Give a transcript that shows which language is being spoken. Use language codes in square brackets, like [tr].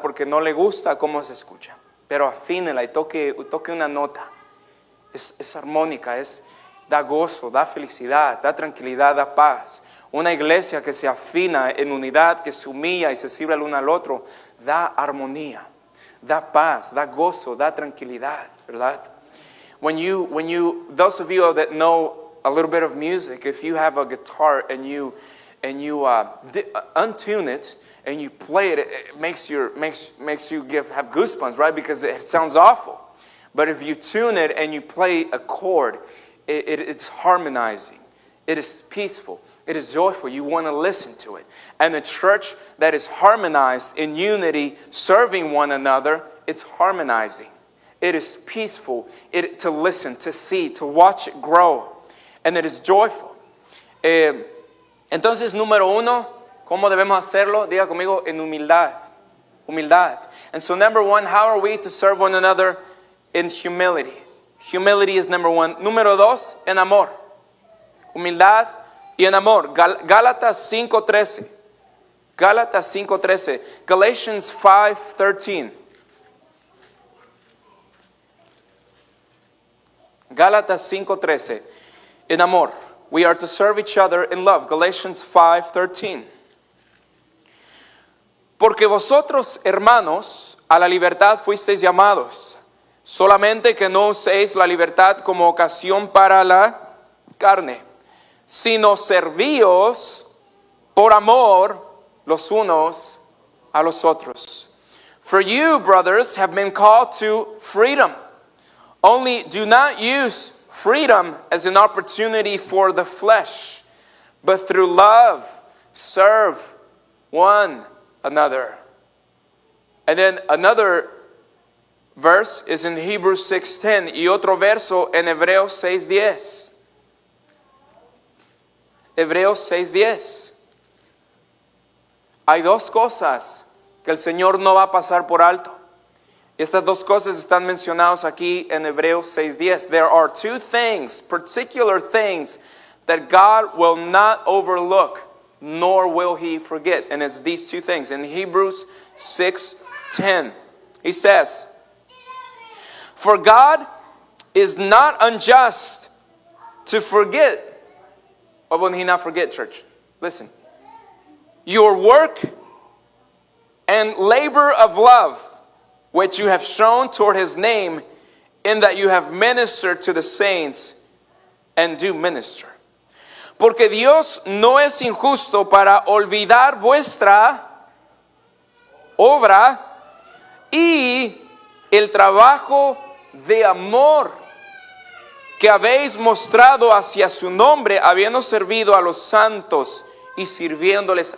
[es] Porque no le gusta cómo se escucha. Pero afínela y toque una nota. Es armónica, da gozo, da felicidad, da tranquilidad, da paz. Una iglesia que se afina en unidad, que se humilla y se sirve el uno al otro, da armonía, da paz, da gozo, da tranquilidad, ¿verdad? [en] Those of you that know a little bit of music, if you have a guitar and you untune it and you play it, it makes you have goosebumps, right? Because it sounds awful. But if you tune it and you play a chord, it's harmonizing. It is peaceful. It is joyful. You want to listen to it. And a church that is harmonized in unity, serving one another, it's harmonizing. It is peaceful to listen, to see, to watch it grow. And it is joyful. [es] Entonces, número uno, ¿cómo debemos hacerlo? Diga conmigo, en humildad. Humildad. [en] And so number one, how are we to serve one another? In humility. Humility is number one. [es] Número dos, en amor. Humildad y en amor. Gálatas 5:13. Gálatas 5:13. Galatians 5:13. Gálatas 5:13. En amor. [en] We are to serve each other in love. Galatians 5:13. [es] Porque vosotros, hermanos, a la libertad fuisteis llamados. Solamente que no uséis la libertad como ocasión para la carne, sino servíos por amor los unos a los otros. [en] For you, brothers, have been called to freedom. Only do not use freedom as an opportunity for the flesh, but through love serve one another. And then another verse is in Hebrews 6:10 [es] y otro verso en Hebreos 6:10. Hebreos 6:10. Hay dos cosas que el Señor no va a pasar por alto. Estas dos cosas están mencionadas aquí en Hebreos 6:10. [en] There are two things, particular things, that God will not overlook, nor will He forget. And it's these two things. In Hebrews 6:10, He says, for God is not unjust to forget. What will He not forget, church? Listen. Your work and labor of love, which you have shown toward His name, in that you have ministered to the saints and do minister. [es] Porque Dios no es injusto para olvidar vuestra obra y el trabajo de amor que habéis mostrado hacia su nombre, habiendo servido a los santos y sirviéndoles.